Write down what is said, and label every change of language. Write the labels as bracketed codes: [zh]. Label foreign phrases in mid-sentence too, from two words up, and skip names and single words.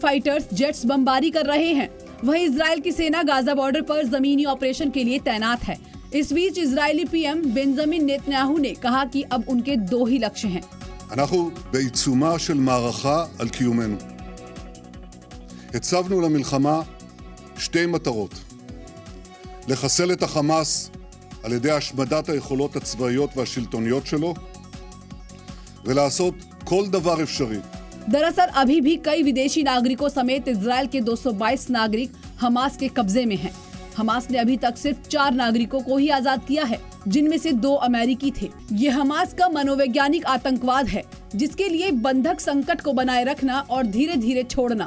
[en] fighters jets [hi] बमबारी कर रहे हैं। वहीं इजराइल की सेना गाजा बॉर्डर पर जमीनी ऑपरेशन के लिए तैनात है। इस बीच इजरायली पीएम बेंजामिन नेतन्याहू ने कहा कि अब उनके 2 ही लक्ष्य हैं। [he] אנחנו בעיצומה של מערכה על קיומנו. הצבנו למלחמה 2 מטרות: לחסל את החמאס על ידי השמדת היכולות הצבאיות והשלטוניות שלו, ולעשות כל דבר אפשרי. [hi] दरअसल अभी भी कई विदेशी नागरिकों समेत इजराइल के 222 नागरिक हमास के कब्जे में हैं। हमास ने अभी तक सिर्फ 4 नागरिकों को ही आजाद किया है, जिनमें से 2 अमेरिकी थे। ये हमास का मनोवैज्ञानिक आतंकवाद है, जिसके लिए बंधक संकट को बनाए रखना और धीरे धीरे छोड़ना।